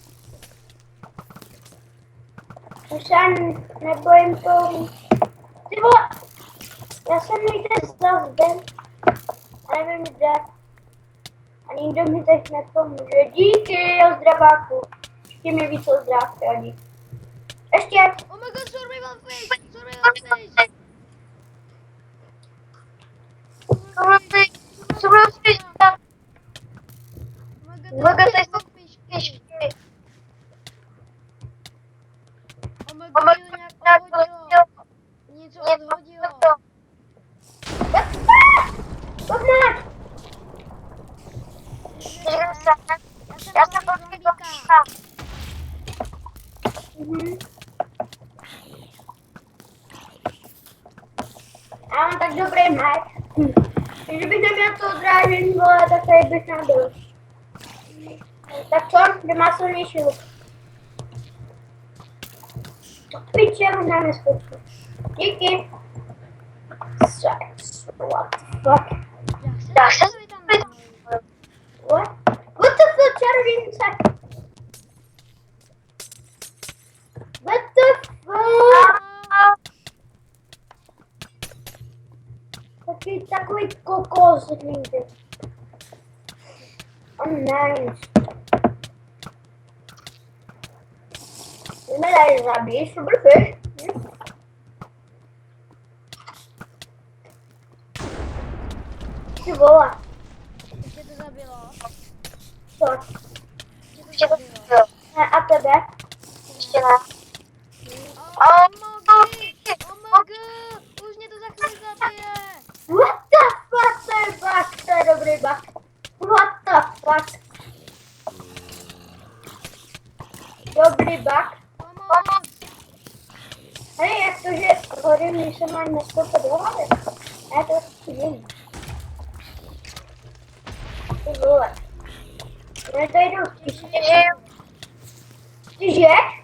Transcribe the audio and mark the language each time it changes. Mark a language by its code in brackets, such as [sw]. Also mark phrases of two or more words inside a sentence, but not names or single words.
[cs] Už se ani nebojím toho. Ty vole, já jsem někde zazden. A nevím kde. A nikdo mi teď nepomůže. Díky, ozdraváku. Ještě mi víc ozdravky a díky. Ještě. [en] Oh my god, survival fish! Survival fish! Survival fish! Oh my god, fish! Oh my god, [cs] to nějak odhodilo. Něco odhodilo. Pojďme. Já jsem proti zombíka. Já mám tak dobrý meč. Kdybych neměl to odrážení, vole, tak tady bych nebyl. Tak co? Kde má silnější luk? Piče, možná neskočil. Díky. [en] Sex, what the fuck? [cs] Já jsem tam [en] What? What the fuck, čarodějnice? What the fuck? [cs] Takový kokos někde. [en] Oh, nice. [cs] Jdeme tady zabít, superfish. Ty vole. Tě to zabilo? Co? Tě to zabilo? Ne, a tebe? Ještě ne. [en] Oh my god! [cs] Už mě to za chvíli zabije! [en] What the fuck, [cs] to je bug, to je dobrý bug. [en] What the fuck. [cs] Dobrý bug. Pomoc! Hej, jak to, že hodím, když jsem ani nestoupil do hlavy. Ne, to je divný. Ty vole. Já to jdu spíš. Ty žiješ?